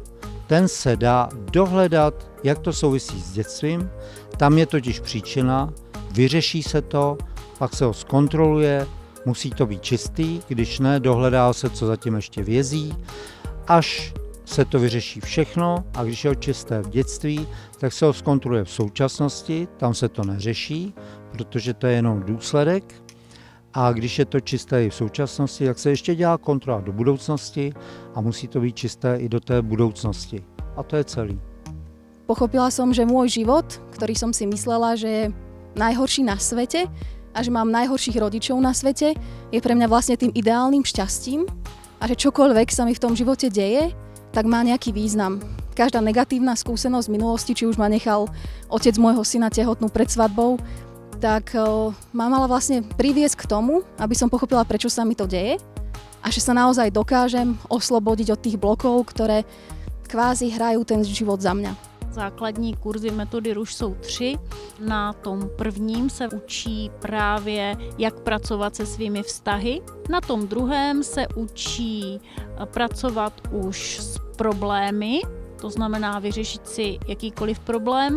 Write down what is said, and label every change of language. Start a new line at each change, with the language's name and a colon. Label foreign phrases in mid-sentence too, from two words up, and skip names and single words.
Czech: Ten se dá dohledat, jak to souvisí s dětstvím, tam je totiž příčina, vyřeší se to, pak se ho zkontroluje, musí to být čistý, když ne, dohledá se, co zatím ještě vězí, až se to vyřeší všechno a když je ho čisté v dětství, tak se ho zkontroluje v současnosti, tam se to neřeší, protože to je jenom důsledek. A když je to čisté i v současnosti, tak se ještě dělá kontrola do budoucnosti a musí to být čisté i do té budoucnosti. A to je celý.
Slovak: Pochopila som, že môj život, ktorý som si myslela, že je najhorší na svete a že mám najhorších rodičov na svete, je pre mňa vlastne tým ideálnym šťastím a že čokoľvek sa mi v tom živote deje, tak má nejaký význam. Každá negatívna skúsenosť z minulosti, či už ma nechal otec môjho syna tehotnú pred svadbou, tak ma mala vlastne priviesť k tomu, aby som pochopila, prečo sa mi to deje a že sa naozaj dokážem oslobodiť od tých blokov, ktoré kvázi hrajú ten život za mňa.
Czech: Základní kurzy metody Ruš jsou 3. Na tom prvním se učí právě, jak pracovat se svými vztahy. Na tom druhém se učí pracovat už s problémy, to znamená vyřešit si jakýkoliv problém.